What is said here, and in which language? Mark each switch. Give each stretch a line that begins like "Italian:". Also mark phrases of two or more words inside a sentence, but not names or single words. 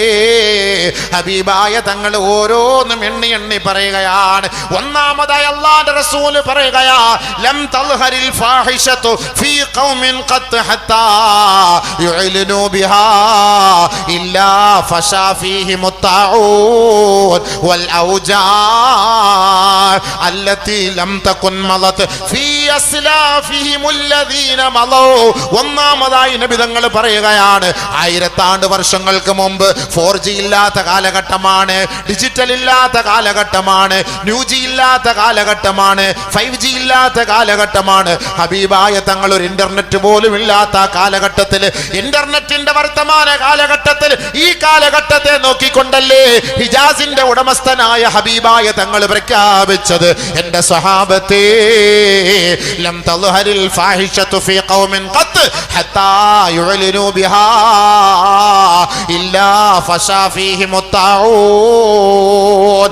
Malayalam: ഹബീബായ തങ്ങൾ ഓരോന്നും എണ്ണി എണ്ണി പറയുകയാണ്. ഒന്നാമതായി അല്ലാഹുവിന്റെ റസൂൽ പറയുകയാ,
Arabic: لم تظهر الفاحشة في قوم قط حتى يعلنوا بها إلا فشا فيهم الطاعون والأوجاع التي لم تكن مضت في أسلافهم الذين مضوا.
Malayalam: ഒന്നാമതായി നബി തങ്ങൾ പറയുകയാണ്, 1000 വർഷങ്ങൾക്ക് മുമ്പ് 4G ഇല്ലാത്ത കാലഘട്ടമാണ്, ഡിജിറ്റൽ ഇല്ലാത്ത കാലഘട്ടമാണ്, ന്യൂജി ഇല്ലാത്ത കാലഘട്ടമാണ്, 5G ഇല്ലാത്ത കാലഘട്ടമാണ്. ഹബീബായ തങ്ങൾ ഒരു ഇന്റർനെറ്റ് പോലും ഇല്ലാത്ത കാലഘട്ടത്തിൽ, ഇന്റർനെറ്റിന്റെ വർത്തമാന കാലഘട്ടത്തിൽ, ഈ കാലഘട്ടത്തെ നോക്കിക്കൊണ്ടല്ലേ ഹിജാസിന്റെ ഉടമസ്ഥനായ ഹബീബായ തങ്ങൾ പ്രഖ്യാപിച്ചത്, എന്റെ സ്വഹാബത്തെ
Arabic: لم تظهر الفاحشة في قوم قط حتى يعلنوا بها إلا فشا فيهم الطاعون.